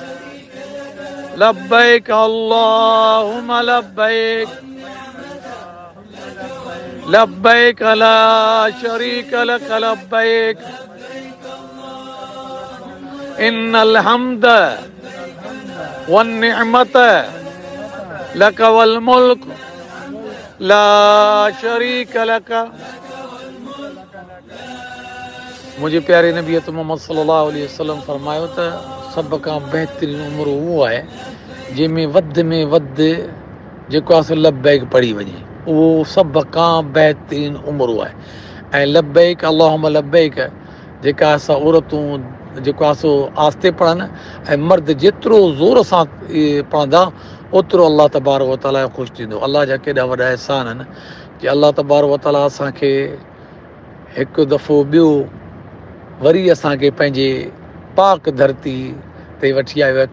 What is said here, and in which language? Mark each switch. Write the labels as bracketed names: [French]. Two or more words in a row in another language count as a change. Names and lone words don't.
[Arabic] لبيك اللهم لبيك لبيك لا شريك لك لبيك إن الحمد والنعمة لك والملك لا شريك لك [Sindhi] मुंहिंजे प्यारे नबी मोहम्मद [Arabic] صلى الله عليه وسلم फरमायो [Sindhi] त सभ खां बहितरीन उमिरि उहो आहे जंहिंमें वधि में वधि जेको आहे सो लब्बैक पढ़ी वञे उहो सभ खां बहितरीन उमिरि आहे ऐं [Arabic] لبيك اللهم لبيك [Sindhi] जेका असां औरतूं जेको आहे सो आस्ते पढ़नि ऐं मर्द जेतिरो ज़ोर सां पढ़ंदा ओतिरो अलाह [Arabic] تبارك وتعالى [Sindhi] ख़ुशि थींदो। अलाह जा केॾा वॾा अहसान आहिनि कि अलाह [Arabic] تبارك وتعالى [Sindhi] असांखे हिकु दफ़ो ॿियो वरी असांखे पंहिंजे पाक धरती ते वठी आयो आहे।